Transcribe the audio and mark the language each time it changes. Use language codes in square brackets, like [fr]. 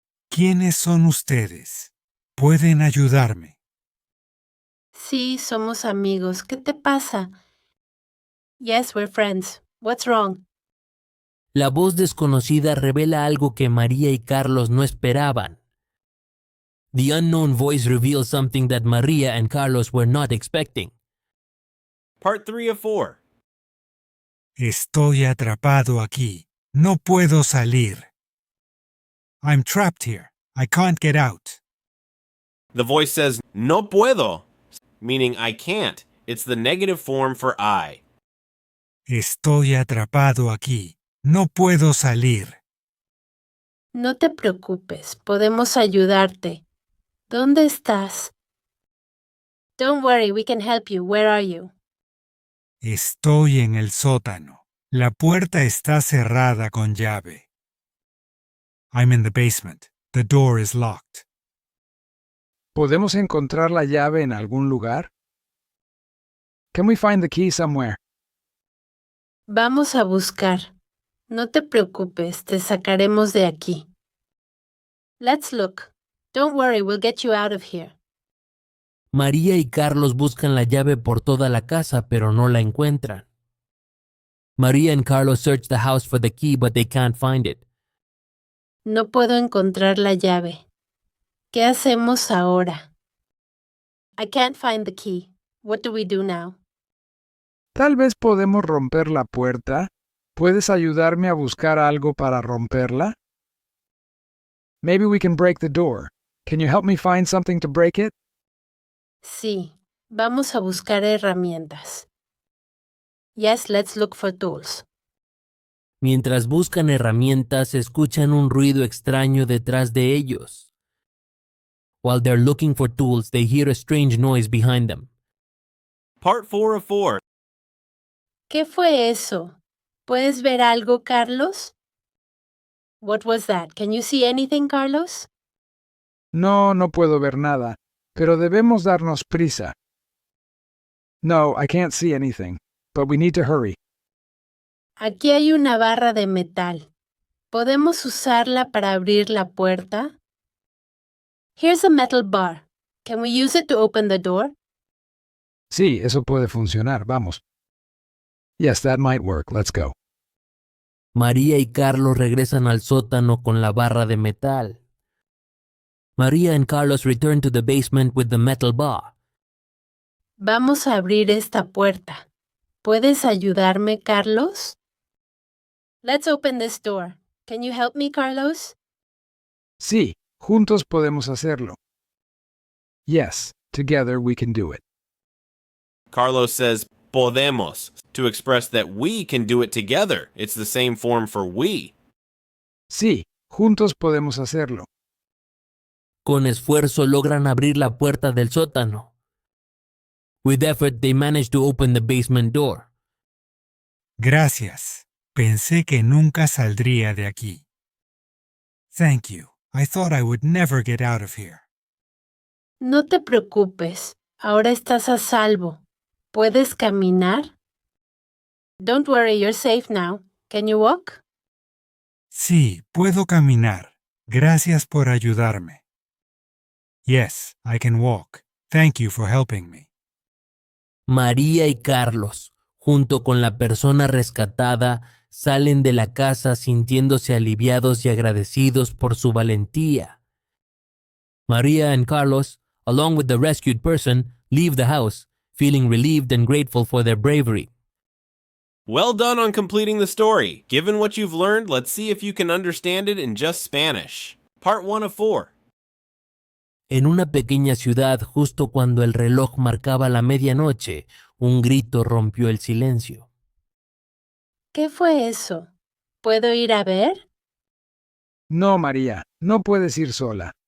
[es] ¿Quiénes son ustedes? ¿Pueden ayudarme? Sí, somos amigos. ¿Qué te pasa? [en] Yes, we're friends. What's wrong? [es] La voz desconocida revela algo que María y Carlos no esperaban. [en] The unknown voice reveals something that Maria and Carlos were not expecting. Part 3 of 4. [es] Estoy atrapado aquí. No puedo salir. [en] I'm trapped here. I can't get out. The voice says, [es] no puedo, [en] meaning I can't. It's the negative form for I. [es] Estoy atrapado aquí. No puedo salir. No te preocupes, podemos ayudarte. ¿Dónde estás? [en] Don't worry, we can help you. Where are you? [es] Estoy en el sótano. La puerta está cerrada con llave. [en] I'm in the basement. The door is locked. [es] ¿Podemos encontrar la llave en algún lugar? [en] Can we find the key somewhere? [es] Vamos a buscar. No te preocupes, te sacaremos de aquí. [en] Let's look. Don't worry, we'll get you out of here. [es] María y Carlos buscan la llave por toda la casa, pero no la encuentran. [en] María and Carlos search the house for the key, but they can't find it. [es] No puedo encontrar la llave. ¿Qué hacemos ahora? [en] I can't find the key. What do we do now? [es] Tal vez podemos romper la puerta. ¿Puedes ayudarme a buscar algo para romperla? [en] Maybe we can break the door. Can you help me find something to break it? [es] Sí, vamos a buscar herramientas. [en] Yes, let's look for tools. [es] Mientras buscan herramientas, escuchan un ruido extraño detrás de ellos. [en] While they're looking for tools, they hear a strange noise behind them. Part 4 of 4. [es] ¿Qué fue eso? ¿Puedes ver algo, Carlos? [en] What was that? Can you see anything, Carlos? [es] No, no puedo ver nada, pero debemos darnos prisa. [en] No, I can't see anything, but we need to hurry. [es] Aquí hay una barra de metal. ¿Podemos usarla para abrir la puerta? [en] Here's a metal bar. Can we use it to open the door? [es] Sí, eso puede funcionar, vamos. [en] Yes, that might work. Let's go. [es] María y Carlos regresan al sótano con la barra de metal. [en] María and Carlos return to the basement with the metal bar. [es] Vamos a abrir esta puerta. ¿Puedes ayudarme, Carlos? [en] Let's open this door. Can you help me, Carlos? [es] Sí, juntos podemos hacerlo. [en] Yes, together we can do it. Carlos says podemos to express that we can do it together. It's the same form for we. [es] Sí, juntos podemos hacerlo. Con esfuerzo logran abrir la puerta del sótano. [en] With effort, they manage to open the basement door. [es] Gracias. Pensé que nunca saldría de aquí. [en] Thank you. I thought I would never get out of here. [es] No te preocupes. Ahora estás a salvo. ¿Puedes caminar? [en] Don't worry, you're safe now. Can you walk? [es] Sí, puedo caminar. Gracias por ayudarme. [en] Yes, I can walk. Thank you for helping me. [es] María y Carlos, junto con la persona rescatada, salen de la casa sintiéndose aliviados y agradecidos por su valentía. [en] María and Carlos, along with the rescued person, leave the house, feeling relieved and grateful for their bravery. Well done on completing the story. Given what you've learned, let's see if you can understand it in just Spanish. Part 1 of 4. [es] En una pequeña ciudad, justo cuando el reloj marcaba la medianoche, un grito rompió el silencio. ¿Qué fue eso? ¿Puedo ir a ver? No, María, no puedes ir sola.